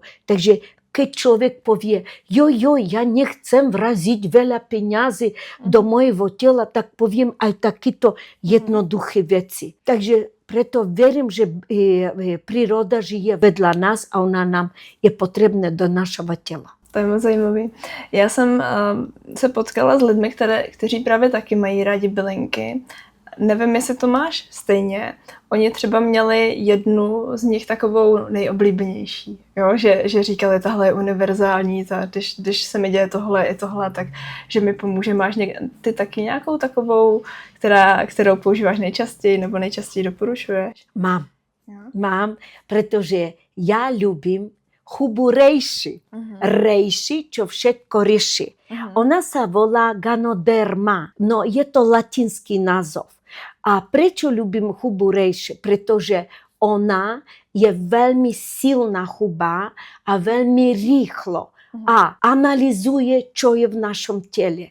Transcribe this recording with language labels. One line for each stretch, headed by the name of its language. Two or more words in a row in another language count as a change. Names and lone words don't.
Slovak: Takže keď človek povie, ja nechcem vraziť veľa peniazy do mojho tela, tak poviem aj takéto jednoduché veci. Takže preto verím, že príroda žije vedľa nás a ona nám je potrebná do našeho tela.
Czech: To je moc zajímavý. Já jsem se potkala s lidmi, kteří právě taky mají rádi bylinky. Nevím, jestli to máš stejně. Oni třeba měli jednu z nich takovou nejoblíbenější. Jo? Že říkali, tahle je univerzální, když se mi děje tohle i tohle, tak že mi pomůže. Máš ty taky nějakou takovou, kterou používáš nejčastěji nebo nejčastěji doporučuješ?
Slovak: Mám,
Czech: protože já
Slovak: ľúbim hubu rejši. Rejši, čo všetko rieši. Ona sa volá Ganoderma. No je to latinský názov. A prečo ľúbim hubu rejši? Pretože ona je veľmi silná huba a veľmi rýchlo a analyzuje, čo je v našom tele.